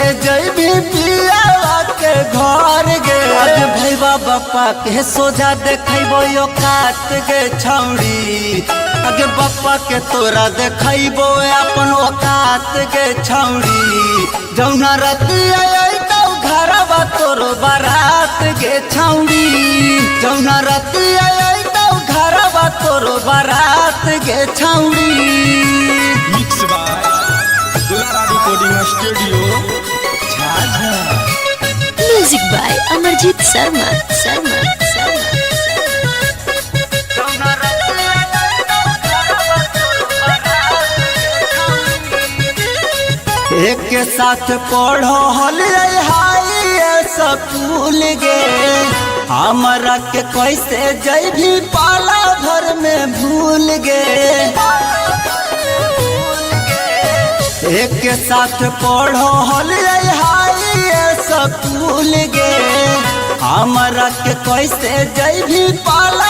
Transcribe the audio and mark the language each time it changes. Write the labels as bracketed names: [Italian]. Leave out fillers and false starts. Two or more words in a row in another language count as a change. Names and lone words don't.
[Angika] जइबी पियावा के घर गे आज भैया बापा के सोझा देखैबो यो काट के छौड़ी आगे बापा के तोरा देखैबो अपन औकात के छौड़ी जौना रतिया तो घरवा तोर बारात के छौड़ी जौना रतिया तो घरवा तोर बारात के छौड़ी। [English] Mix by Dulara Recording Studio Jhajha. Music by Amarjit Sharma. [Angika] एक के साथ पढ़ो हल [English] high school [Angika] गे हमरा के कैसे जइबी पाला घर में भूल गे एक के साथ पढ़ो हल [English] high school [Angika] गे हमरा के कैसे जइबी पाला